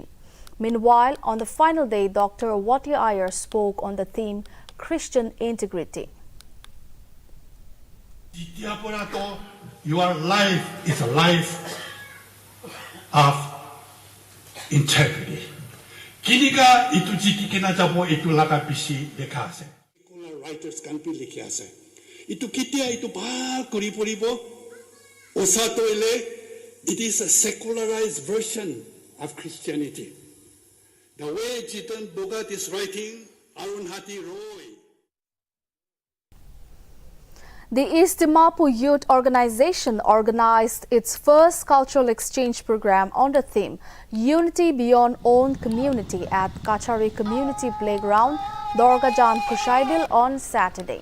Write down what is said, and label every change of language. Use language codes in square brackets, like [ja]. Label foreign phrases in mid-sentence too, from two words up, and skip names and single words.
[en] Meanwhile, on the final day, Dr. Wati Iyer spoke on the theme Christian Integrity. Your life is a life of integrity. [nag] Kiniga itu jiki kena jabo itu laka bisi dekha ase. Writers kan pi likhi ase. Itu kitia itu bhal kuri poribo. Osato ele, [en] it is a secularized version of Christianity. The way Jitan Bogat is writing, Arunhati Roy. The East Dimapur Youth Organization organized its first cultural exchange program on the theme Unity Beyond Own Community at Kachari Community Playground, Dorgajan Kushaidil on Saturday.